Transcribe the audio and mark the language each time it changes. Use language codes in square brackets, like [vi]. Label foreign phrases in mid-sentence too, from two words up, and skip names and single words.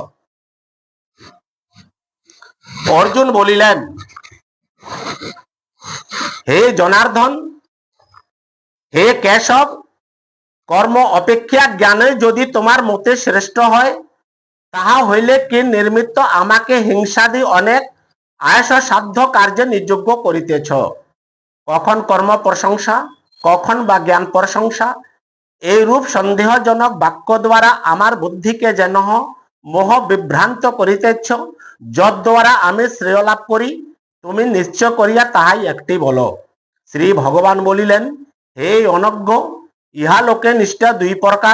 [bn] অর্জুন বলিলেন, হে জনার্দন, হে কেশব, কর্ম অপেক্ষা জ্ঞানে যদি তোমার মতে শ্রেষ্ঠ হয় তাহা হইলে কি নির্মিত আমাকে হিংসাদি অনেক আয়স সাধ্য কার্য নিয়োগ্য করিতেছ। কখন কর্ম প্রশংসা, কখন বা জ্ঞান প্রশংসা, এই রূপ সন্দেহজনক বাক্য দ্বারা আমার বুদ্ধিকে যেন মোহ বিভ্রান্ত করিতেছ, যদ্বারা আমি শ্রেয় লাভ করি, তুমি নিশ্চয় করিয়া তাহাই একটি বলো। শ্রী ভগবান বলিলেন, হে অনজ্ঞ, ইহা লোকে নিষ্ঠা দুই প্রকার।